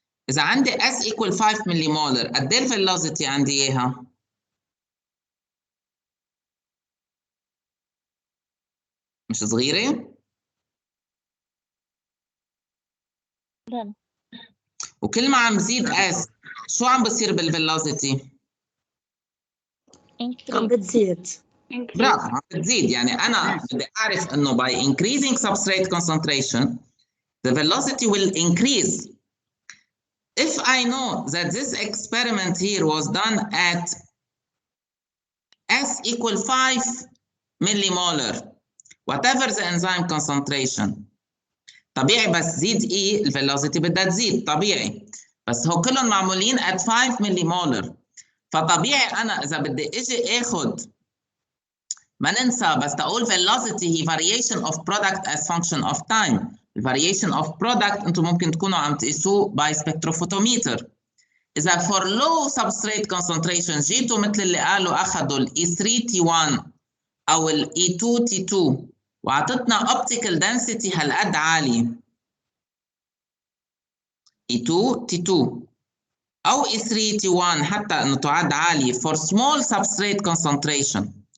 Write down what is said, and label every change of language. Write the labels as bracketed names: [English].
[Arabic] إذا عندي S equal 5 مليمولر قد إيه الفيلوسيتي عندي إياها؟ مش صغيرة؟ وكل ما عم زيد S شو عم بصير بالفيلوسيتي؟ عم بتزيد. برافو، عم بتزيد. يعني أنا بدي أعرف إنه [English] by increasing substrate concentration the velocity will increase. If I know that this experiment here was done at S equal 5 millimolar, whatever the enzyme concentration, [Arabic] طبيعي بس زيد E الفيلوسيتي بدها تزيد طبيعي، بس هو كلهم معمولين [English] at 5 millimolar، [Arabic] فطبيعي أنا إذا بدي إجي آخد، ما ننسى بس تقول [English] velocity هي variation of product as function of time. variation of product [Arabic] انتم ممكن تكونوا عم تقيسوه [English] by spectrophotometer. [Arabic] إذا [English] for low substrate concentration [Arabic] جيتوا مثل اللي قالوا أخذوا ال E3T1 أو ال E2T2 وعطتنا optical density هالقد عالي E2T2 أو E3T1 حتى إنه تعد عالي [English] for small substrate concentration.